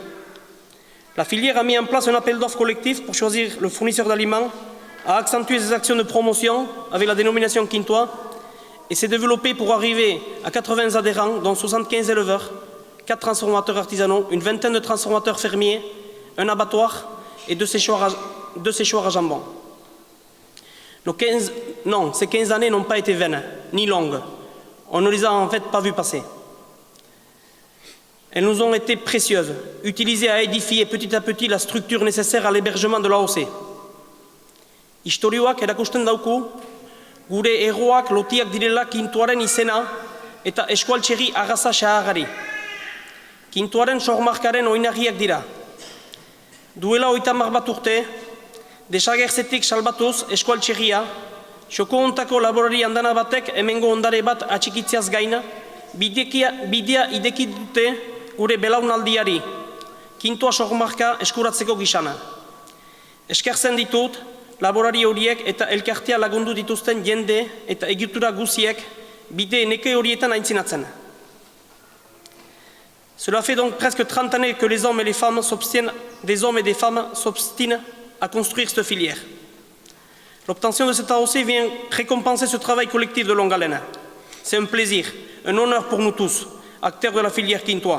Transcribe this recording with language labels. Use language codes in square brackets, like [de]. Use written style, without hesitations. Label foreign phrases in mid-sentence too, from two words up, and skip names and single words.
[fr] La filière a mis en place un appel d'offres collectif pour choisir le fournisseur d'aliments, a accentué ses actions de promotion avec la dénomination Quintois et s'est développé pour arriver à 80 adhérents, dont 75 éleveurs, 4 transformateurs artisanaux, une vingtaine de transformateurs fermiers, un abattoir et 2 séchoirs à jambon. Ces 15 années n'ont pas été vaines, ni longues. On ne les a en fait pas vues passer. Elles nous ont été précieuses, utilisées à édifier petit à petit la structure nécessaire à l'hébergement de l'AOC. [eu] Istorioak erakusten dauku, gure erroak lotiak direla Quintoaren izena eta eskualtxerri agaza xahagari. Quintoaren sormarkaren oinarriak dira. Duela 30 bat urte, desagertzetik salbatuz eskualtxerria, xoko hontako laborari andana batek hemengo ondare bat atxikitzeaz gaina, bidea ideki dute gure belaunaldiari, Quintoa sormarka eskuratzeko gisana. Eskertzen ditut, laborari horiek eta elkartea lagundu dituzten jende eta egitura guziek bide neke horietan aintzinatzen. [fr] Cela fait donc presque 30 années que les hommes et les femmes des hommes et des femmes s'obstinent à construire cette filière. L'obtention de cette AOC vient récompenser ce travail collectif de longue haleine. C'est un plaisir, un honneur pour nous tous, acteurs de la filière Quintois.